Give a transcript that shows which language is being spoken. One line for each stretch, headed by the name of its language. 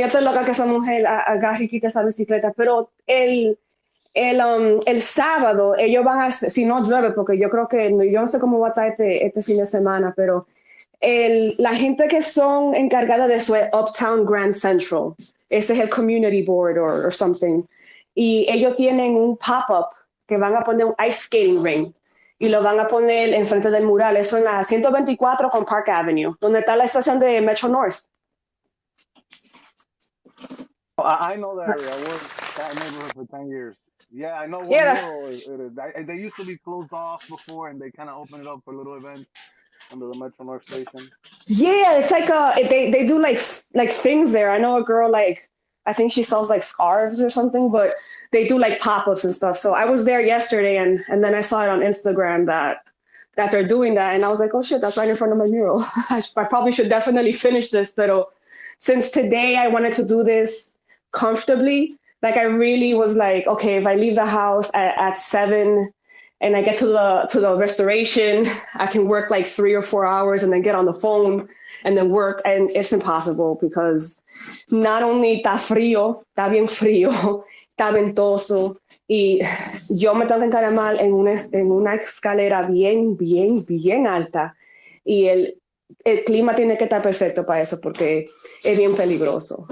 Spanish: Yo estoy loca que esa mujer agarre y quite esa bicicleta. Pero el sábado ellos van a, si no llueve, porque yo creo que, yo no sé cómo va a estar este fin de semana, pero la gente que son encargada de eso es Uptown Grand Central. Ese es el
English: community board or something.
Spanish: Y ellos tienen un pop-up que van a poner un ice skating ring y lo van a poner enfrente del mural. Eso en la 124 con Park Avenue, donde está la estación de Metro North.
English: I know the area. I worked that neighborhood for 10 years. Yeah, I know what mural it is. They used to be closed off before, and they kind of opened it up for little events under the Metro North station. Yeah, it's like they do like things there. I know a girl, like, I think she sells like scarves or something, but they do like pop-ups and stuff. So I was there yesterday, and then I saw it on Instagram that they're doing that, and I was like, oh shit, that's right in front of my mural. I probably should definitely finish this, but since today I wanted to do this comfortably, like I really was like, okay, if I leave the house at 7 and I get to the restoration, I can work like 3 or 4 hours and then get on the phone and then work. And it's impossible because not only
Spanish: está bien frío, está ventoso, y yo me tengo que encaramar en una escalera bien, bien, bien alta. Y el clima tiene que estar perfecto para eso porque es bien peligroso.